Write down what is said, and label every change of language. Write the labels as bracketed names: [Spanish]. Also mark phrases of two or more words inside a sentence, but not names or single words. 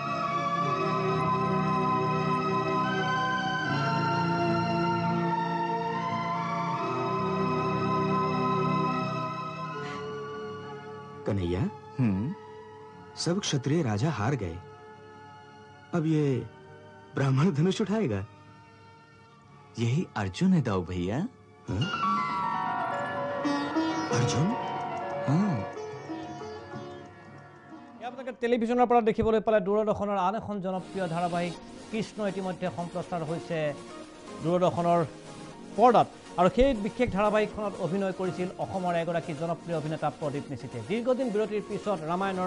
[Hindi] कन्हैया सब क्षत्रिय राजा हार गए अब ये ब्राह्मण धनुष उठाएगा यही अर्जुन है दाऊ भैया अर्जुन [Assamese] আপোনালোকে টেলিভিছনৰ পৰা দেখিবলৈ পালে দূৰদৰ্শনৰ আন এখন জনপ্ৰিয় ধাৰাবাহিক কৃষ্ণ ইতিমধ্যে সম্প্ৰচাৰ হৈছে দূৰদৰ্শনৰ পৰ্দাত আৰু সেই বিশেষ ধাৰাবাহিকখনত অভিনয় কৰিছিল অসমৰ এগৰাকী জনপ্ৰিয় অভিনেতা প্ৰদীপ নিশিতে দীৰ্ঘদিন বিৰতিৰ পিছত ৰামায়ণৰ